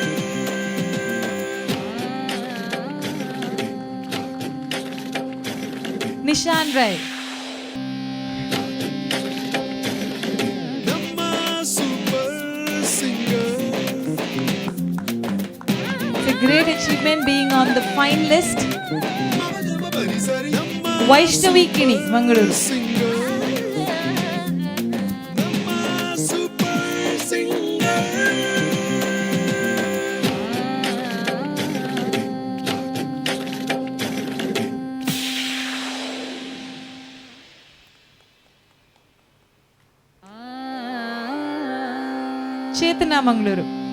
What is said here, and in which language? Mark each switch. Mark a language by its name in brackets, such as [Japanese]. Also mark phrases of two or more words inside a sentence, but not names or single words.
[English] Nishan Rai. Namma super singer. It's a great achievement being on the fine list. Vaishnavi Kini, Mangaluru. Singer. Namma super singer. Chetana, Mangaluru.